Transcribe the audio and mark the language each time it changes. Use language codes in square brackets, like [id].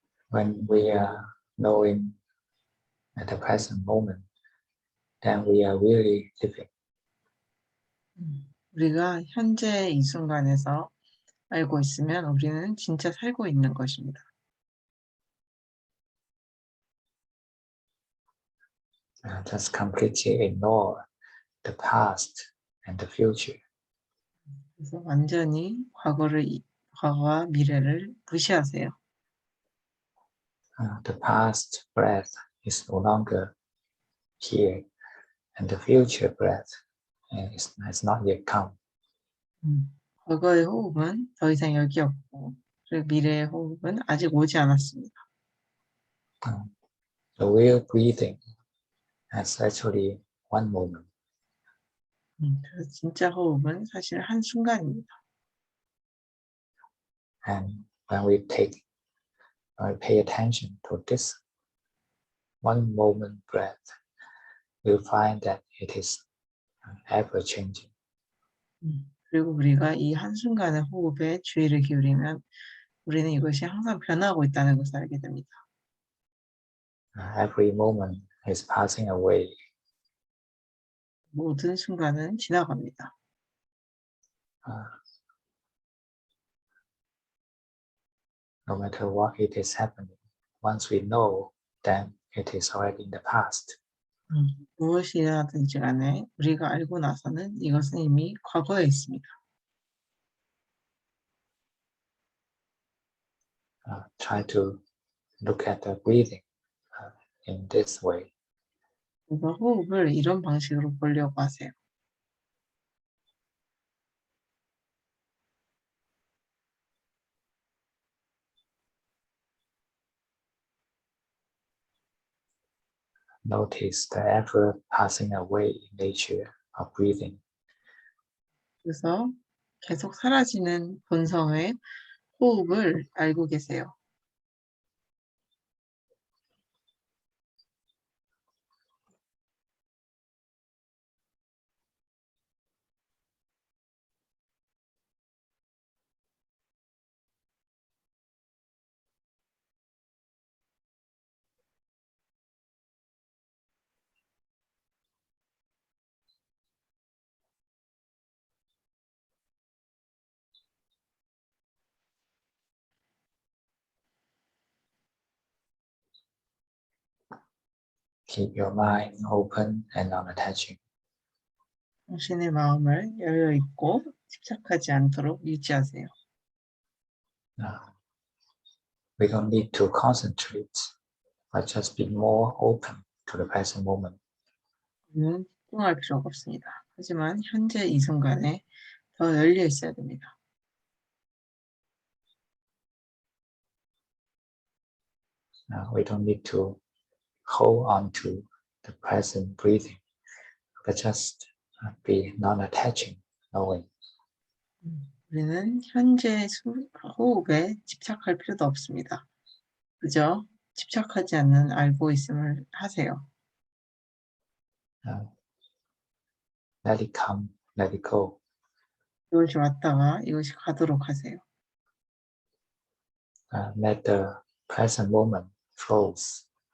[en] When we are knowing at the present moment, then we are really living. [ko] 우리가 현재 이 순간에서 알고 있으면 우리는 진짜 살고 있는 것입니다. [en] Just completely ignore the past and the future. [ko] 그래서 완전히 과거와 미래를 무시하세요. [en] The past breath is no longer here, and the future breath has not yet come. [ko] 과거의 호흡은 더 이상 여기 없고, 그리고 미래의 호흡은 아직 오지 않았습니다. [en] The real breathing has actually one moment. [ko] 그래서 진짜 호흡은 사실 한 순간입니다. [en] And when we pay attention to this one moment breath, we'll find that it is ever changing. [ko] 그리고 우리가 이 한순간의 호흡에 주의를 기울이면 우리는 이것이 항상 변하고 있다는 것을 알게 됩니다. [en] Every moment is passing away. [ko] 모든 순간은 지나갑니다. [en] No matter what it is happening, once we know, then it is already in the past. [ko] 무엇이 일어나든지 간에 우리가 알고 나서는 이것은 이미 과거에 있습니다. [en] Try to look at the breathing in this way. [ko] 그래서 호흡을 이런 방식으로 보려고 하세요. [en] Notice the ever passing away nature of breathing. [ko] 그래서 계속 사라지는 본성의 호흡을 알고 계세요. [en] Keep your mind open and non-attaching. [ko] 당신의 마음을 열려 있고 집착하지 않도록 유지하세요. [en] We don't need to concentrate, but just be more open to the present moment. [ko] 우리는 집중할 필요가 없습니다. 하지만 현재 이 순간에 더 열려 있어야 됩니다. [en] We don't need to hold on to the present breathing, but just be non-attaching, knowing. [ko] 우리는 현재 호흡에 집착할 필요도 없습니다. 그저 집착하지 않는 알고 있음을 하세요. [en] Let it come, let it go. [ko] 이것이 왔다가 이것이 가도록 하세요. [en] Let the present moment flows.